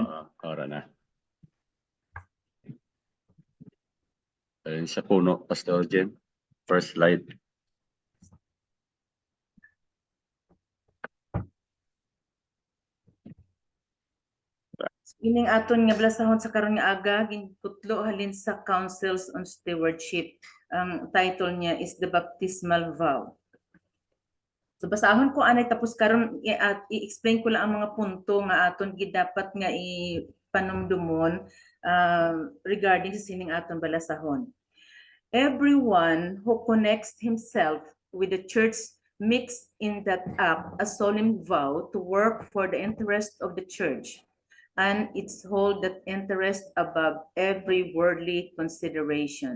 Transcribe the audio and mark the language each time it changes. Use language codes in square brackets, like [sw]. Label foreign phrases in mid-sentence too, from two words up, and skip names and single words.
[hil] Ora na. Ayun sa puno, Pastor Jen. [en] First slide. [hil] Ining aton nga blasahon sa karon nga aga ginputlo halin sa Councils on Stewardship. Ang title niya is The Baptismal Vow. So basahon ko anay tapos karon i-explain ko lang ang mga punto nga aton gidapat nga ipanumdumon regarding sa sining aton balasahon. [en] Everyone who connects himself with the church makes in that act a solemn vow to work for the interest of the church and its hold that interest above every worldly consideration.